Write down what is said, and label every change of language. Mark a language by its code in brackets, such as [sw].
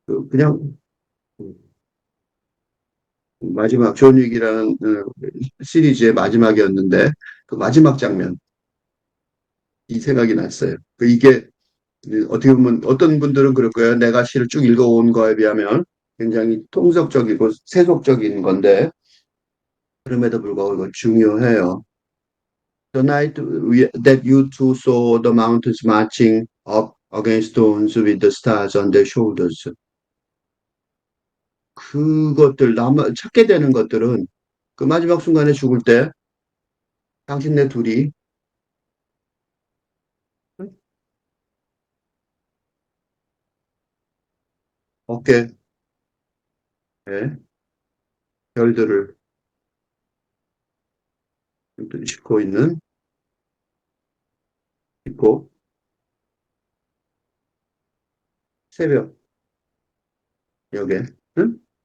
[ko] 그냥 마지막 존윅이라는 시리즈의 마지막이었는데 그 마지막 장면 이 생각이 났어요. 이게 어떻게 보면 어떤 분들은 그럴 거예요. 내가 시를 쭉 읽어온 거에 비하면 굉장히 통속적이고 세속적인 건데 그럼에도 불구하고 이거 중요해요. [en] The night that you two saw the mountains marching up against stones with the stars on their shoulders. [ko] 그것들, 찾게 되는 것들은 그 마지막 순간에 죽을 때 당신네 둘이 어깨에 별들을 싣고 있고, 새벽, 역에, 응?